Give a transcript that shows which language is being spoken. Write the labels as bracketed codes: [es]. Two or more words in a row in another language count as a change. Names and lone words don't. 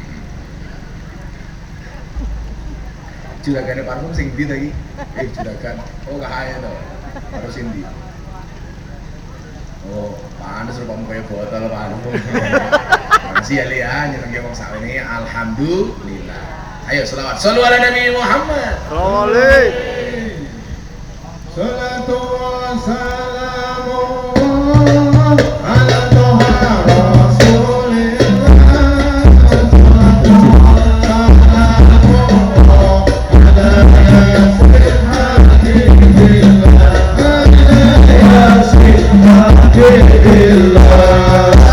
[jv] Juragane parfum sing ndi lagi? Juragan. Oh kae to. Harus ndi? Oh, panas rupamu kayak botol parfum. Makasih ya Lia, nyenengke wong sak ini. Alhamdulillah. Ayo selawat. [ar] صلوا على النبي محمد. الصلاة والسلام على طه رسول الله. الصلاة والسلام على يس حبيب الله. يس حبيب الله.